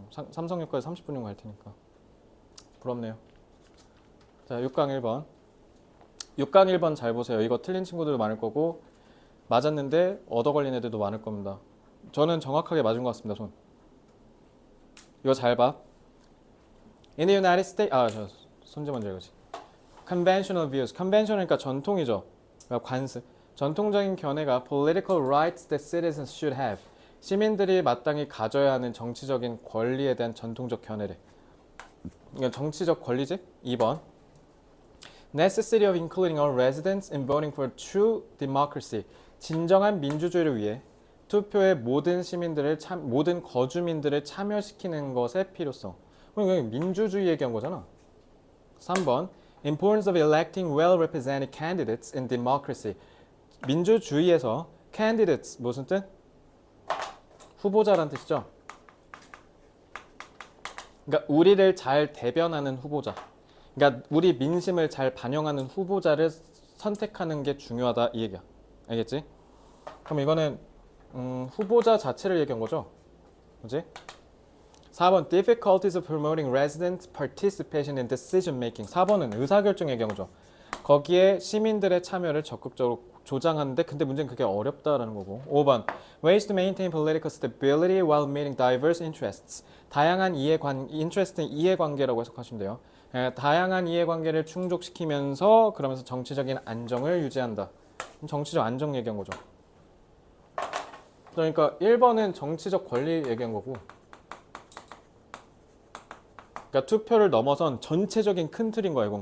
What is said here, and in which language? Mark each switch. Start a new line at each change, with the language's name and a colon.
Korean: 삼성역까지 30분이면 갈 테니까. 부럽네요. 자, 6강 1번. 6강 1번 잘 보세요. 이거 틀린 친구들도 많을 거고 맞았는데 얻어 걸린 애들도 많을 겁니다. 저는 정확하게 맞은 것 같습니다. 손. 이거 잘 봐.
English: In the United States,
Korean: 손재 먼저 읽어지.
English: Conventional views.
Korean: Conventional이니까 전통이죠. 그러니까 관습. 전통적인 견해가
English: political rights that citizens should have.
Korean: 시민들이 마땅히 가져야 하는 정치적인 권리에 대한 전통적 견해래. 이건 정치적 권리지? 2번.
English: Necessity of including all residents in voting for true democracy.
Korean: 진정한 민주주의를 위해 투표에 모든 시민들을 모든 거주민들을 참여시키는 것의 필요성. 그럼 민주주의 얘기한 거잖아. 3번.
English: Importance of electing well-represented candidates in democracy.
Korean: 민주주의에서 candidates 무슨 뜻? 후보자란 뜻이죠. 그러니까 우리를 잘 대변하는 후보자. 그러니까 우리 민심을 잘 반영하는 후보자를 선택하는 게 중요하다 이 얘기야. 알겠지? 그럼 이거는 후보자 자체를 얘기한 거죠. 그지?
English: 4번 difficulties of promoting resident participation in decision making.
Korean: 4번은 의사결정의 경우죠. 거기에 시민들의 참여를 적극적으로 조장하는데 근데 문제는 그게 어렵다라는 거고.
English: 5번 ways to maintain political stability while meeting diverse interests.
Korean: 다양한 interest는 이해관계라고 해석하시면 돼요. 다양한 이해관계를 충족시키면서 그러면서 정치적인 안정을 유지한다. 정치적 안정 얘기한 거죠. 그러니까 1번은 정치적 권리 얘기한 거고, 그러니까 투표를 넘어선 전체적인 큰 틀인 거야 이건.